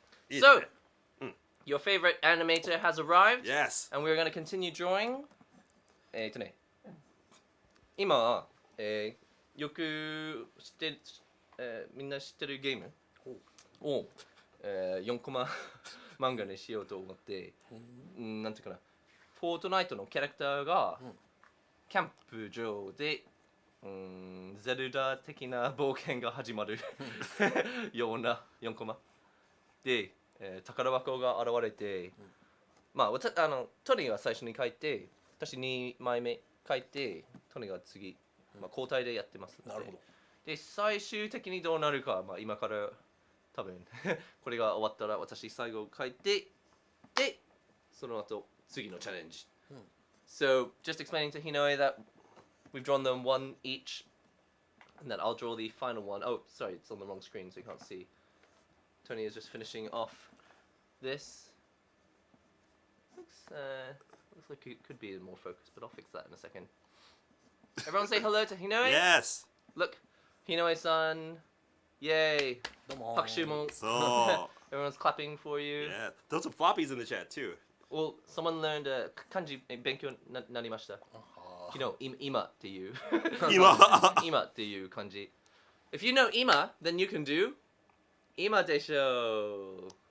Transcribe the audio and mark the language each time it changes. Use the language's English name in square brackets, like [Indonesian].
[English] So, your favorite animator has arrived. Yes. And we're going to continue drawing. [Japanese] 今、よく知ってる、みんな知ってるゲームを、4コマ漫画にしようと思って、なんていうかな、フォートナイトのキャラクターが、キャンプ場で、ゼルダ的な冒険が始まるような4コマで、宝箱が現れて、まあトニーは最初に書いて、私2枚目書いて、トニーが次、交代でやってます。なるほど。で、最終的にどうなるか、今から多分これが終わったら私最後書いて、で、その後次のチャレンジ。 [English] So, just explaining to Hinoe that we've drawn them one each, and that I'll draw the final one. Oh, sorry, it's on the wrong screen, so you can't see. Tony is just finishing off this. Looks like it could be in more focus, but I'll fix that in a second. Everyone say hello to Hinoe. Yes. Look, Hinoe-san. Yay. [Japanese] どうも。拍手も。 [English] So. Everyone's clapping for you. Yeah. Those are floppies in the chat too. Well, someone learned kanji [Japanese] 勉強なりました。 [English] You know, [Japanese] 今っていう今っていう漢字。 [English] If you know 今, then you can do [Japanese] 今でしょう。